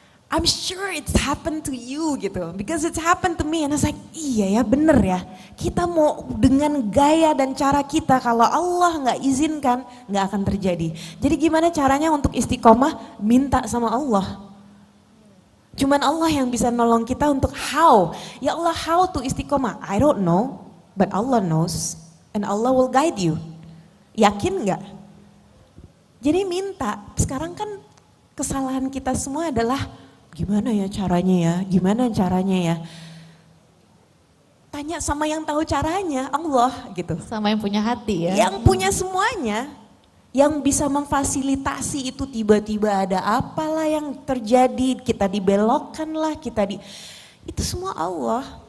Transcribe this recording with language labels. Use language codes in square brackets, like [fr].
[en] I'm sure it's happened to you gitu, because it's happened to me and I was like, [id] iya ya bener ya, kita mau dengan gaya dan cara kita, kalau Allah nggak izinkan nggak akan terjadi. Jadi gimana caranya untuk istiqomah? Minta sama Allah. Cuman Allah yang bisa nolong kita untuk how. Ya Allah, [en] how to [id] istiqomah? [en] I don't know, but Allah knows and Allah will guide you. [id] Yakin nggak? Jadi minta. Sekarang kan kesalahan kita semua adalah gimana ya caranya ya, gimana caranya ya. Tanya sama yang tahu caranya, Allah gitu. Sama yang punya hati ya. Yang punya semuanya, yang bisa memfasilitasi itu, tiba-tiba ada apalah yang terjadi, kita dibelokkan lah, itu semua Allah.